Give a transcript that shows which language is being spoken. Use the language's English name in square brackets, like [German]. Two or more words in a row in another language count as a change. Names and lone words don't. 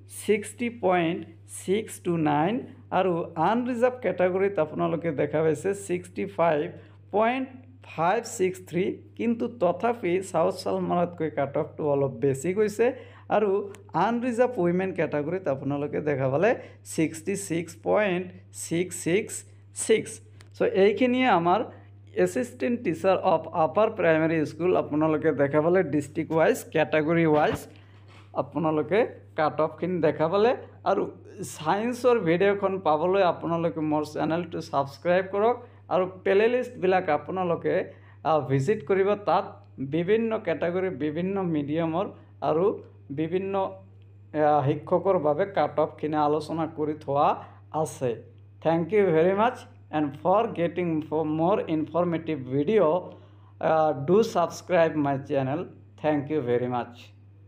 [Assamese] 60.629 আৰু [English] unreserved category [Assamese] আপোনালোকে দেখা পাইছে 65.563 কিন্তু তথাপি সাউথ সালমাৰাতকৈ [English] cut off [Assamese] অলপ বেছি গৈছে আৰু [English] unreserved women category [Assamese] আপোনালোকে দেখা পালে 66.666 সো এইখিনিয়ে আমাৰ [English] assistant teacher of upper primary school [Assamese] আপোনালোকে দেখা পালে [English] district wise category [Assamese] ওয়াইজ আপোনালোকে [English] cut off [Assamese] দেখা পালে আৰু সায়েন্সৰ ভিডিঅ'খন পাবলৈ আপোনালোকে মোৰ চেনেলটো সাবস্ক্ৰাইব কৰক আৰু [English] play list [Assamese] আপোনালোকে ভিজিট কৰিব তাত বিভিন্ন ক্যাটাগৰি বিভিন্ন মিডিয়ামৰ আৰু বিভিন্ন শিক্ষকৰ বাবে [English] cut off [Assamese] আলোচনা কৰি থোৱা আছে [English] thank you very much and for getting more informative video do subscribe my channel. Thank you very much.